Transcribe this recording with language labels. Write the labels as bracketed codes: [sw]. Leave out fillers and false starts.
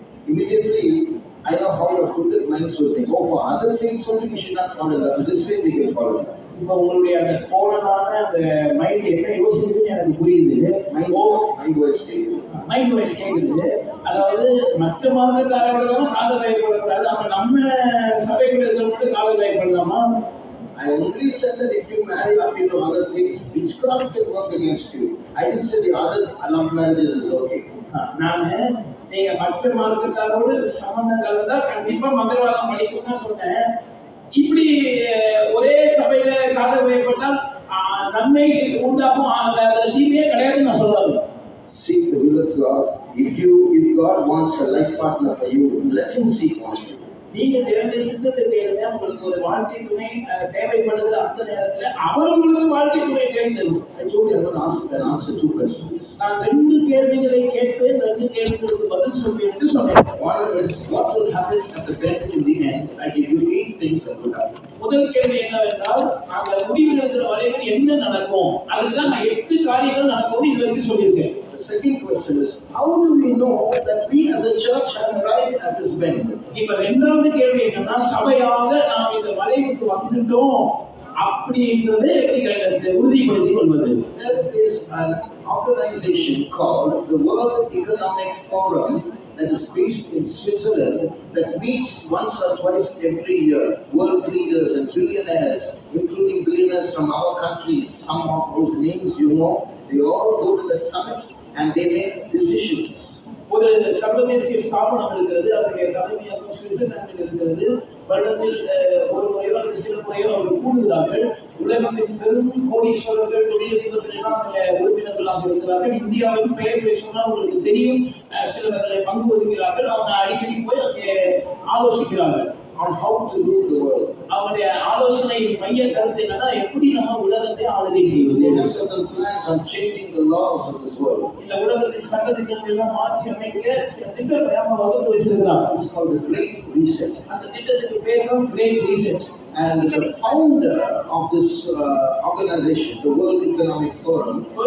[en] Immediately, I know how your crooked minds will think. Oh, for other faiths only we should not fall in love. This faith we can fall in love. [ta] இப்போ உங்களுடைய அந்த கோணலான அந்த mind என்ன யோசிக்குதுன்னு எனக்கு புரியுது. Mind voice கேட்குது. அதாவது மற்ற மார்க்கக்காரோட தான் காதல் வயப்படக்கூடாது, அப்ப நம்ம சபைக்குள்ள இருக்கிற மட்டும் காதல் வயப்படலாமா? [en] I only said that if you marry up into other things, witchcraft can work against you. I didn't say the other love marriages is okay. [ta] நானு நீங்க மற்ற மார்க்கத்தாரோடு சம்பந்தம் கலந்தா கண்டிப்பா மந்திரவாதம் படிக்கும் தான் சொன்னேன். இப்படி ஒரே சபையில காதல் வயப்பட்டால் நன்மை உண்டாகும், அதுல தீமையே கிடையாதுன்னு நான் சொல்றாரு. [en] Seek the will of God. If God wants a life partner for you, let Him seek one. [ta] நீங்க தேவனுடைய சித்தத்தை தேடுங்க. உங்களுக்கு ஒரு வாழ்க்கை துணை தேவைப்படுகிற அந்த நேரத்துல அவர் உங்களுக்கு வாழ்க்கை துணை தேர்ந்தெடுக்கும். [en] I told you I'm going to answer two questions. [ta] நான் 2 கேள்விகளை கேட்பேன், 2 கேள்விகளுக்கு பதில் சொல்வேன் என்று சொன்னேன். [en] One is, what will happen at the end in the end? I give you 8 things that will happen. [ta] முதல் கேள்வி என்னவென்றால், அந்த முடிவில் இருக்கிற வரைக்கும் என்ன நடக்கும்? அதுதான் நான் 8 காரியங்கள் நடக்கும் இது வரைக்கும் சொல்லியிருக்கேன். [en] The second question is, how do we know that we as a church have arrived at this bend? [ta] இப்ப 2வது கேள்வி என்னன்னா, சபையாக நாம் இந்த வளைவுக்கு வந்துட்டோம் அப்படின்றது எப்படி உறுதிப்படுத்திக் கொள்வது? [en] There is an organization called the World Economic Forum that is based in Switzerland that meets once or twice every year. World leaders and billionaires, including billionaires from our countries, some of those names you know, they all go to that summit and they make decisions. [ta] ஒரு சர்வதேச ஸ்தாபனம் இருக்கிறது, அதனுடைய தலைமையகம் சுவிட்சர்லாந்தில் இருக்கிறது. வருடத்தில் ஒரு முறையோ அல்லது சில முறையோ அவர்கள் கூடுகிறார்கள். உலகத்தின் பெரும் கோடீஸ்வரர்கள், தொழிலதிபர்கள் எல்லாம் உறுப்பினர்களாக இருக்கிறார்கள். இந்தியாவிலும் பெயர் சொன்னால் உங்களுக்கு தெரியும், சிலர் அதில் பங்கு வகிக்கிறார்கள். அவங்க அடிக்கடி போய் அங்கே ஆலோசிக்கிறார்கள் [en] on how to rule the world. [ta] அவருடைய ஆலோசனையின் மைய கருத்து என்னன்னா, எப்படி நம்ம உலகத்தை ஆளுகை செய்வது. [en] They have certain plans on changing the laws of this world. [ta] இந்த உலகத்தின் சட்டத்திட்டங்களை எல்லாம் மாற்றி அமைக்க சில திட்டங்களை அவங்க வகுத்து வச்சிருக்கிறாங்க. [en] It's called the Great Reset. [ta] அந்த திட்டத்துக்கு பேர் தான் Great Reset. [en] And the founder of this organization, the World Economic Forum,